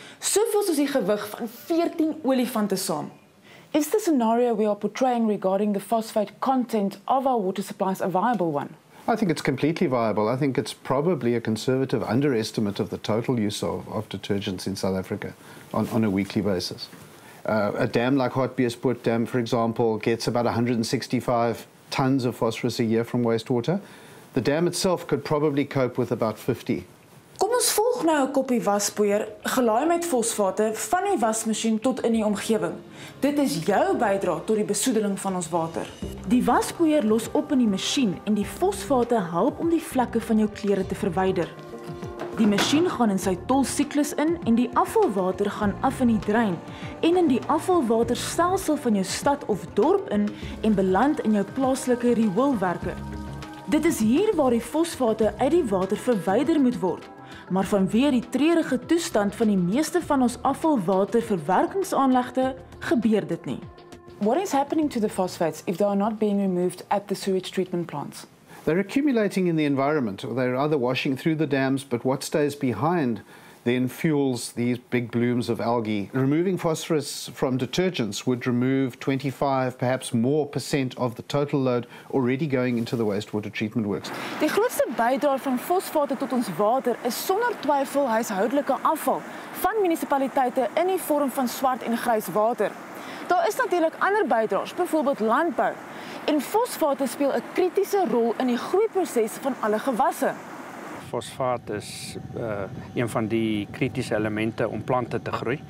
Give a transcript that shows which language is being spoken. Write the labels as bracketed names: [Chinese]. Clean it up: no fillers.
[Afrikaans] Soveel soos die gewig van 14 olifante saam. [English] Is the scenario we are portraying regarding the phosphate content of our water supplies a viable one? I think it's completely viable. I think it's probably a conservative underestimate of the total use of detergents in South Africa on a weekly basis. A dam like Hartbeespoort Dam, for example, gets about 165 tons of phosphorus a year from wastewater. The dam itself could probably cope with about 50. [Afrikaans] Kom ons volg nou 'n koppie waspoeier, gelaai met fosfate van die wasmasjien tot in die omgewing. Dit is jou bydrae tot die besoedeling van ons water. Die waspoeier los op in die masjien en die fosfate help om die vlekke van jou klere te verwyder. Die masjien gaan in sy tolsiklus in en die afvalwater gaan af in die drein en in die afvalwaterstelsel van jou stad of dorp in en beland in jou plaaslike rioolwerke. Dit is hier waar die fosfate uit die water verwyder moet word, maar vanweë die treurige toestand van die meeste van ons afvalwaterverwerkingsaanlegte gebeur dit nie. [English] What is happening to the phosphates if they are not being removed at the sewage treatment plants? They're accumulating in the environment, or they're either washing through the dams, but what stays behind then fuels these big blooms of algae. Removing phosphorus from detergents would remove 25, perhaps more % of the total load already going into the wastewater treatment works. [Afrikaans] Die grootste bydrae van fosfate tot ons water is sonder twyfel huishoudelike afval van munisipaliteite in die vorm van swart en grys water. Daar is natuurlik ander bydraers, byvoorbeeld landbou. En fosfate speel 'n kritiese rol in die groeiproses van alle gewasse. Fosfaat is een van die kritiese elemente om plante te groei.